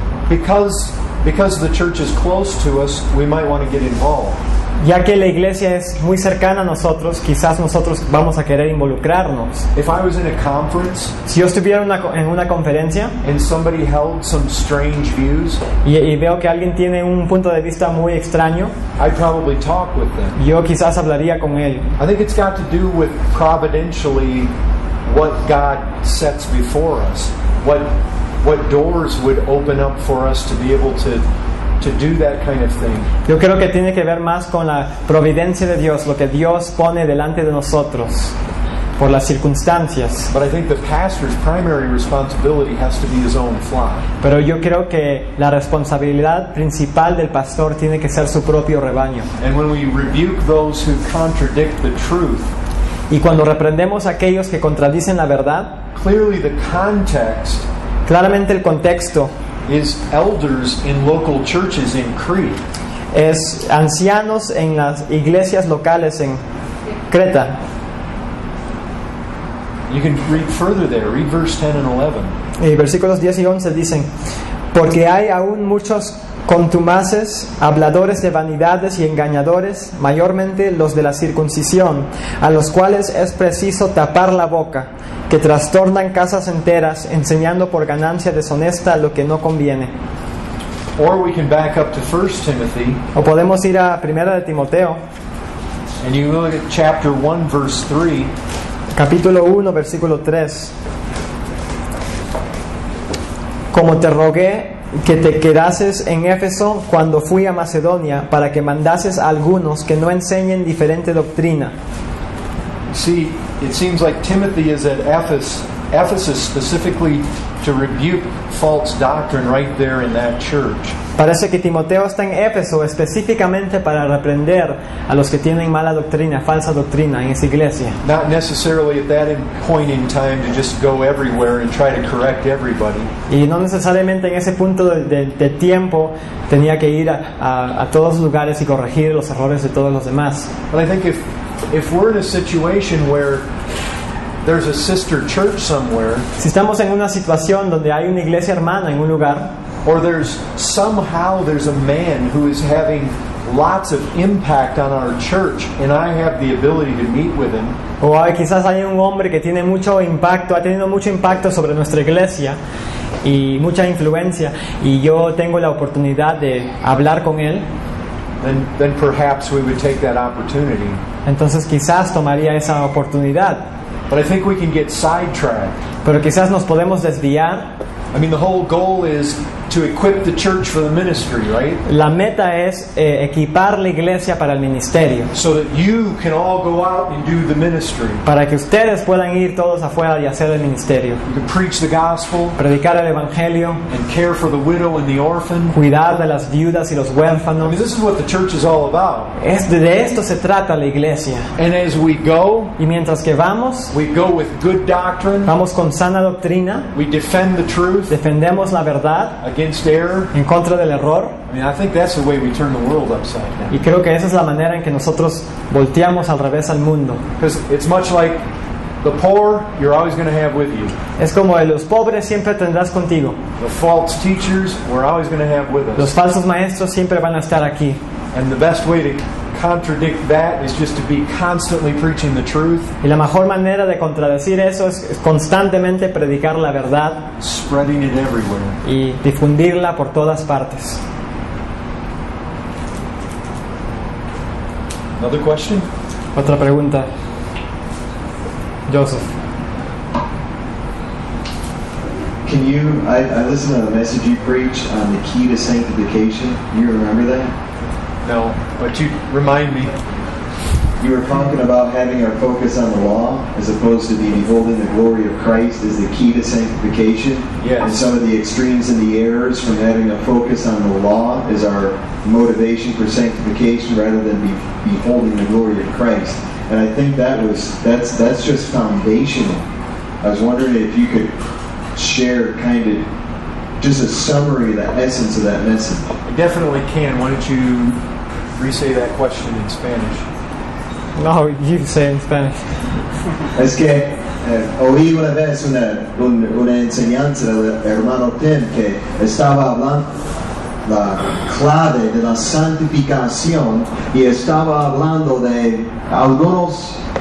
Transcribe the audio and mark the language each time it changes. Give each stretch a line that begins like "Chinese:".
English: because the church is close to us, we might want to get involved.
Spanish: ya que la iglesia es muy cercana a nosotros, quizás nosotros vamos a querer involucrarnos.
English: If I was in a conference
Spanish: Si yo estuviera en una conferencia
English: and somebody held some strange views,
Spanish: y veo que alguien tiene un punto de vista muy extraño,
English: I'd probably talk with them.
Spanish: yo quizás hablaría con él.
English: I think it's got to do with providentially what God sets before us, what doors would open up for us to be able to do that kind of thing.
Spanish: Yo creo que tiene que ver más con la providencia de Dios, lo que Dios pone delante de nosotros por las circunstancias.
English: But I think the pastor's primary responsibility has to be his own flock.
Spanish: Pero yo creo que la responsabilidad principal del pastor tiene que ser su propio rebaño.
English: And when we rebuke those who contradict the truth,
Spanish: Y cuando reprendemos a aquellos que contradicen la verdad,
English: clearly the context
Spanish: claramente el contexto
English: is elders in local churches in Crete.
Spanish: es ancianos en las iglesias locales en Creta.
English: You can read further there, read verse 10 and 11.
Spanish: Y versículos 10 y 11 dicen: porque hay aún muchos contumaces, habladores de vanidades y engañadores, mayormente los de la circuncisión, a los cuales es preciso tapar la boca, que trastornan casas enteras, enseñando por ganancia deshonesta lo que no conviene.
English: Or we can back up to 1 Timothy,
Spanish: O podemos ir a 1 de Timoteo,
English: and you look at chapter 1, verse 3.
Spanish: capítulo 1, versículo 3. Como te rogué que te quedases en Éfeso cuando fui a Macedonia, para que mandases a algunos que no enseñen diferente doctrina.
English: See, it seems like Timothy is at Ephesus specifically to rebuke false doctrine right there in that church.
Spanish: Parece que Timoteo está en Éfeso específicamente para reprender a los que tienen mala doctrina, falsa doctrina en esa iglesia.
English: Not necessarily at that point in time to just go everywhere and try to correct everybody.
Spanish: Y no necesariamente en ese punto de tiempo tenía que ir a todos los lugares y corregir los errores de todos los demás.
English: But I think if we're in a situation where there's a sister church somewhere,
Spanish: Si estamos en una situación donde hay una iglesia hermana en un lugar,
English: or there's a man who is having lots of impact on our church, and I have the ability to meet with him,
Spanish: o quizás hay un hombre que tiene mucho impacto, ha tenido mucho impacto sobre nuestra iglesia y mucha influencia, y yo tengo la oportunidad de hablar con él,
English: then perhaps we would take that opportunity.
Spanish: entonces quizás tomaría esa oportunidad.
English: But I think we can get sidetracked.
Spanish: Pero quizás nos podemos desviar.
English: I mean, the whole goal is to equip the church for the ministry, right?
Spanish: La meta es equipar la iglesia para el ministerio,
English: So that you can all go out and do the ministry.
Spanish: para que ustedes puedan ir todos afuera y hacer el ministerio,
English: You can preach the gospel
Spanish: predicar el evangelio,
English: and care for the widow and the orphan.
Spanish: cuidar de las viudas y los
English: I mean,
Spanish: huérfanos.
English: this is what the church is all about.
Spanish: De esto se trata la iglesia.
English: And as we go
Spanish: Y mientras que vamos
English: with good doctrine.
Spanish: vamos con sana doctrina,
English: We defend the truth
Spanish: defendemos la verdad
English: against error.
Spanish: en contra del error.
English: I mean, I think that's the way we turn the world upside down.
Spanish: Y creo que esa es la manera en que nosotros volteamos al revés al mundo.
English: Because it's much like the poor, you're always going to have with you.
Spanish: Es como de los pobres siempre tendrás contigo.
English: The false teachers, we're always going to have with
Spanish: Los
English: us.
Spanish: falsos maestros siempre van a estar aquí.
English: And the best way to contradict that is just to be constantly preaching the truth,
Spanish: Y la mejor manera de contradecir eso es constantemente predicar la verdad
English: spreading it everywhere.
Spanish: y difundirla por todas partes.
English: Another question?
Spanish: Otra pregunta. Joseph.
English: Can you, I listened to the message you preached on the key to sanctification. You remember that? No, but you remind me. you were talking about having our focus on the law as opposed to beholding the glory of Christ as the key to sanctification. Yes. And some of the extremes and the errors from having a focus on the law is our motivation for sanctification rather than beholding the glory of Christ. And I think that's just foundational. I was wondering if you could share kind of just a summary of the essence of that message. I definitely can. Why don't you re-say that question in Spanish? No, you say in Spanish.
Spanish: Es que oí una vez una enseñanza del hermano Tim que estaba hablando la clave de la santificación y estaba hablando de algunos